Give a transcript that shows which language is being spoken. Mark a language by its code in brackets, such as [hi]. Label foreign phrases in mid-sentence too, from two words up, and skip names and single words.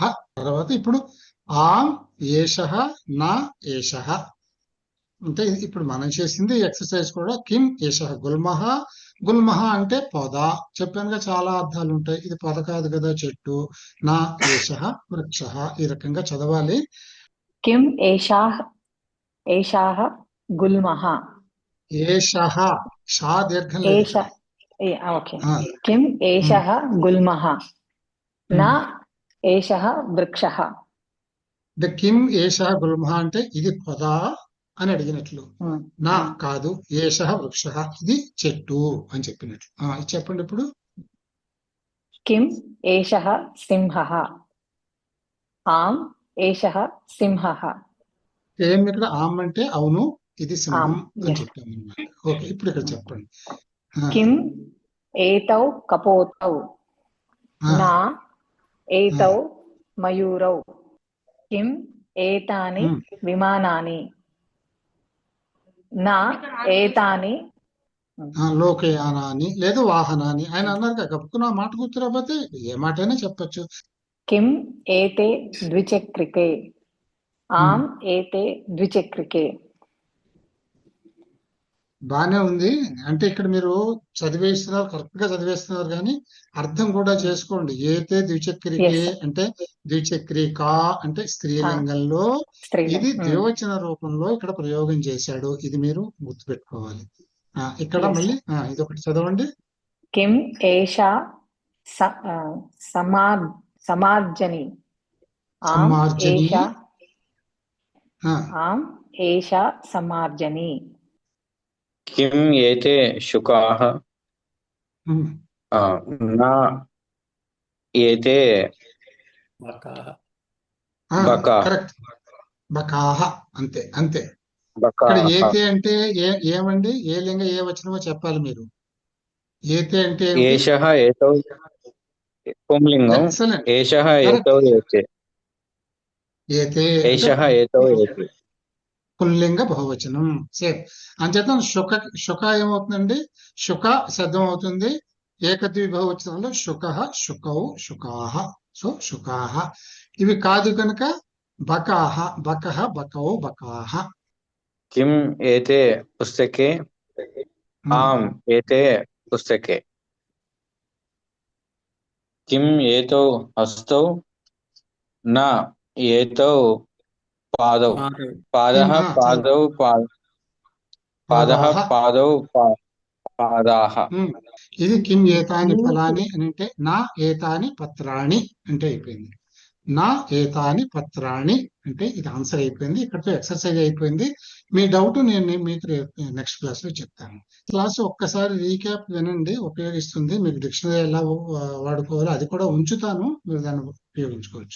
[te] తర్వాత ఇప్పుడు [sa] ఆం ఏషః నా ఏషః [te] అంటే ఇప్పుడు మనం చేసింది ఎక్సర్సైజ్ కూడా. [sa] కిం ఏషః గుల్మః. [te] గుల్మః అంటే పొద. చెప్పానుగా చాలా అర్థాలు ఉంటాయి. ఇది పొద కాదు కదా, చెట్టు. [sa] నా ఏషః వృక్షః. [te] ఈ రకంగా చదవాలి. [sa] किम एषाः गुल्मः [te] ఏషః షా దీర్ఘం లేదు [sa] एष [te] ఇక్కడ. [sa] ओके ఆ, किम एषः गुल्मः न ఉమ్. एषः वृक्षः [te] అంటే [sa] కిం ఏషః గుల్మః [te] అంటే ఇది పొద అని అడిగినట్లు. నా కాదు, [sa] ఏషః వృక్షః [te] ఇది చెట్టు అని చెప్పినట్లు. ఇది చెప్పండి ఇప్పుడు. [sa] किम एषः सिंहः आम एषः सिंहः [te] ఏం ఇక్కడ ఆమ్ అంటే అవును, ఇది సింహం ఆమ్, అని [en] yes. [te] చెప్పాము అన్నమాట. ఓకే, ఇప్పుడు ఇక్కడ చెప్పండి. [sa] किम एतौ कपोतौ ఆ, न एतौ मयूरौ किम एतानि ఉమ్. विमानानि न एतानि [te] లోకయానాన్ని లేదు వాహనాన్ని ఆయన అన్నారు కదా. గప్పుకున్న మాట గుర్తు రాకపోతే ఏ మాట అయినా చెప్పచ్చు. [sa] किम एते द्विचक्रिके आम एते द्विचक्रिके [te] బానే ఉంది. అంటే ఇక్కడ మీరు చదివేస్తున్నారు, కరెక్ట్ గా చదివేస్తున్నారు, కానీ అర్థం కూడా చేసుకోండి. [sa] ఏతే ద్విచక్రికే [en] Yes. [te] అంటే ద్విచక్రికా అంటే స్త్రీలింగంలో స్త్రీలింగం. ఇది ద్వివచన రూపంలో ఇక్కడ ప్రయోగం చేశాడు. ఇది మీరు గుర్తుపెట్టుకోవాలి. ఇక్కడ [en] Yes. [te] మళ్ళీ ఇది ఒకటి చదవండి. [sa] किम एषा समार्जनी आम సమార్జనీ. एषा ఆ, आम एषा समार्जनी किम एते शुकाः ఉమ్. न एते బకాః బకాః. [te] కరెక్ట్. బకాహ. అంతే అంతే. ఇక్కడ [sa] बकाः [te] ఏతే అంటే ఏమండి, ఏ లింగ ఏ వచనమో చెప్పాలి మీరు. ఏతే అంటే ఏమిటి? [sa] एषः एतौ पुंलिङ्गम् [te] ఎక్సలెంట్. [sa] एषः [te] కరెక్ట్. [sa] एतौ एते ఏతే एषः एतौ एते [te] పుల్లింగ బహువచనం. సేమ్. అంచేత శుక ఏమవుతుందండి? శుక శబ్దం అవుతుంది. ఏకద్వి బహువచనంలో [sa] శుకః శుకౌ శుకాః. [te] సో శుకాః. ఇవి కాదు కనుక [sa] బకాః బకః బకౌ బకాః. किम एते पुस्तके आम एते पुस्तके किम एतौ हस्तौ न एतौ पादौ పాదౌ पादः हाँ, पादौ पादः पादौ पादाः [te] ఇది [sa] కిం ఏతాని ఫలాని [te] అని అంటే [sa] నా ఏతాని పత్రాణి [te] అంటే అయిపోయింది. [sa] నా ఏతాని పత్రాణి [te] అంటే ఇది ఆన్సర్ అయిపోయింది. ఇక్కడతో ఎక్సర్సైజ్ అయిపోయింది. మీ డౌట్ నేను మీకు [en] next class [te] లో చెప్తాను. క్లాస్ ఒక్కసారి రీక్యాప్ వినండి, ఉపయోగిస్తుంది. మీకు డిక్షనరీ ఎలా వాడుకోవాలో అది కూడా ఉంచుతాను, మీరు దాన్ని ఉపయోగించుకోవచ్చు.